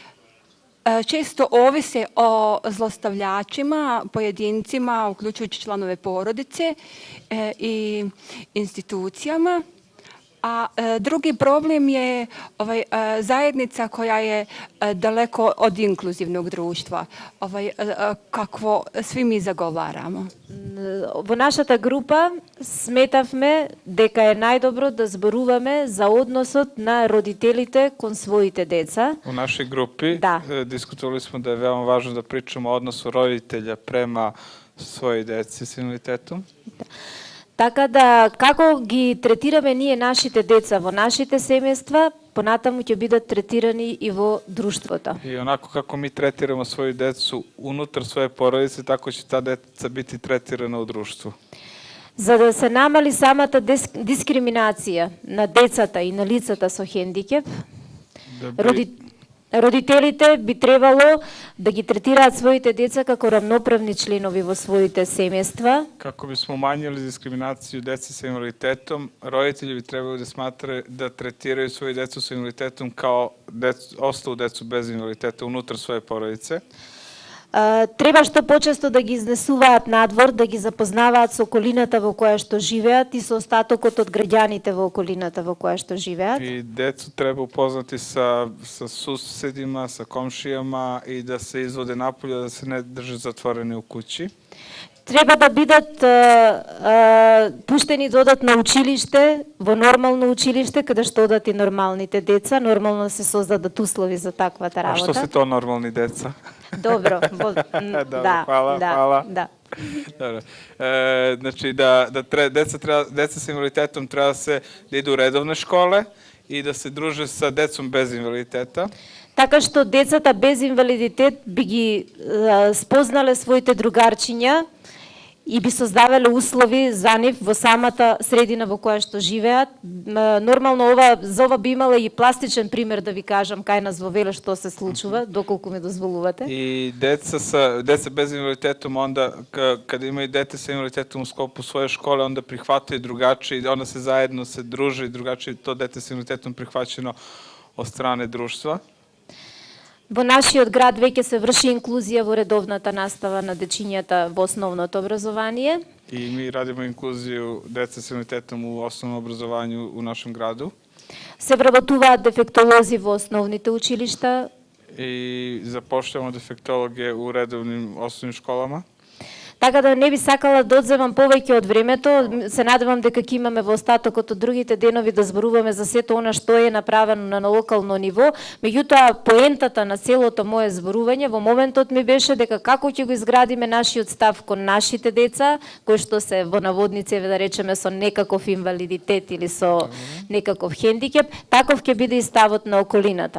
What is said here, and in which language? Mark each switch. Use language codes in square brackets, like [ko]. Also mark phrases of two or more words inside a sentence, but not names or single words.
[sr] često ovise o zlostavljačima, pojedincima, uključujući članove porodice i institucijama, A drugi problem je zajednica koja je daleko od inkluzivnog društva, kakvo svi mi zagovaramo. [mk] Во нашата група сметавме дека е најдобро да зборуваме за односот на родителите кон своите деца. [sr] U našoj grupi Da. Diskutovali smo da je veoma važno da pričamo o odnosu roditelja prema svojoj deci s invaliditetom. [mk] Така да, како ги третираме ние нашите деца во нашите семејства, понатаму ќе бидат третирани и во друштвото. [sr] I onako kako mi tretiramo svoju decu unutar svoje porodice, tako će ta deca biti tretirana u društvu. [mk] За да се намали самата дискриминација на децата и на лицата со хендикеп, родителите би требало да ги третираат своите деца како равноправни членови во своите семејства. [sr] Kako bismo umanjili diskriminaciju dece sa invaliditetom, roditelji bi trebali da tretiraju svoju decu sa invaliditetom kao ostalu decu bez invaliditeta unutar svoje porodice. [mk] Треба што почесто да ги изнесуваат надвор, да ги запознаваат со околината во која што живеат и со остатокот од граѓаните во околината во која што живеат. [sr] I decu treba upoznati sa susedima, sa komšijama i da se izvode napolje, da se ne drže zatvoreni u kući. [mk] Треба да бидат пуштени да одат на училиште, во нормално училиште, каде што одат и нормалните деца, нормално се создадат услови за таквата [sr] A [mk] работа. [sr] što se to normalni deca? [mk] Добро, да, [sr] hvala, [mk] да, [sr] hvala. [mk] да. [sr] Dobro. Znači deca sa invaliditetom treba da idu u redovne škole i da se druže sa decom bez invaliditeta. [mk] Така што децата без инвалидитет би ги спознале своите другарчиња и би создавале услови за нив во самата средина во која што живеат. Нормално за ова би имала и пластичен пример да ви кажам кај нас во Велес што се случува, доколку ми дозволувате. [sr] I deca bez invaliditetom onda, kada imaju dete sa invaliditetom u sklopu svoje škole, onda prihvataju drugačije, onda se zajedno se druže i drugačije to dete sa invaliditetom prihvaćeno od strane društva. [mk] Во нашиот град веќе се врши инклузија во редовната настава на дечињата во основното образование. [sr] I mi radimo inkluziju dece sa invaliditetom u osnovnom obrazovanju u našem gradu. [mk] Се вработуваат дефектолози во основните училишта. [sr] I zapošljavamo defektologe u redovnim osnovnim školama. [mk] Така да не би сакала да одземам повеќе од времето, се надевам дека ќе имаме во остатокот од другите денови да зборуваме за сето она што е направено на локално ниво. Меѓутоа, поентата на целото мое зборување во моментот ми беше дека како ќе го изградиме нашиот став кон нашите деца, кои што се во наводници, да речеме, со некаков инвалидитет или со некаков хендикеп, таков ќе биде и ставот на околината.